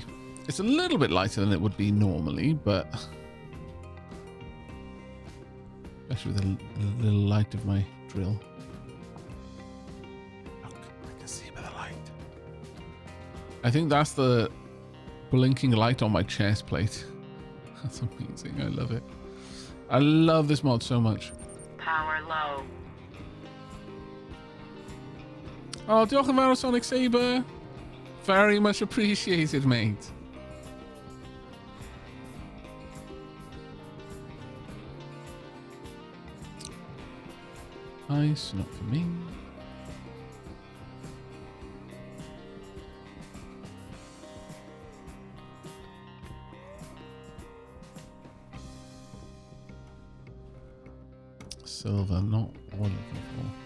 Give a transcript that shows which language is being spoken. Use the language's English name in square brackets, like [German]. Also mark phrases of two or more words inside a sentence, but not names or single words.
[English] It's a little bit lighter than it would be normally, but especially with the little light of my drill. Look, I can see by the light. I think that's the blinking light on my chest plate. That's amazing. I love it. I love this mod so much. Power low. [Welsh] Oh, diolch yn fawr Sonic Saber. [English] Very much appreciated, mate. Nice, not for me. Silver, not what I'm looking for.